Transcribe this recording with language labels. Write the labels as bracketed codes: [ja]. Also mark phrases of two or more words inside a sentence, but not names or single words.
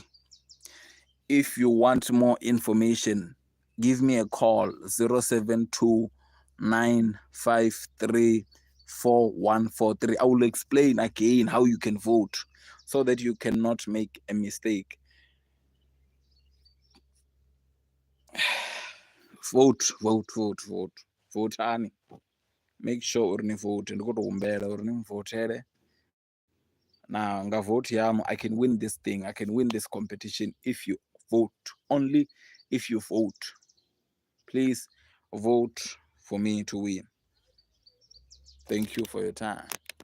[en] If you want more information, give me a call 072 953 4143. I will explain again how you can vote so that you cannot make a mistake. Vote, vote, vote, vote. Vote, hani. Make sure [ve] uri ni [en] vote. [ve] Ndikutohumbela uri ni mvotele. [en] Now, nga vote yam, I can win this thing. I can win this competition if you vote. Only if you vote. Please vote for me to win. Thank you for your time.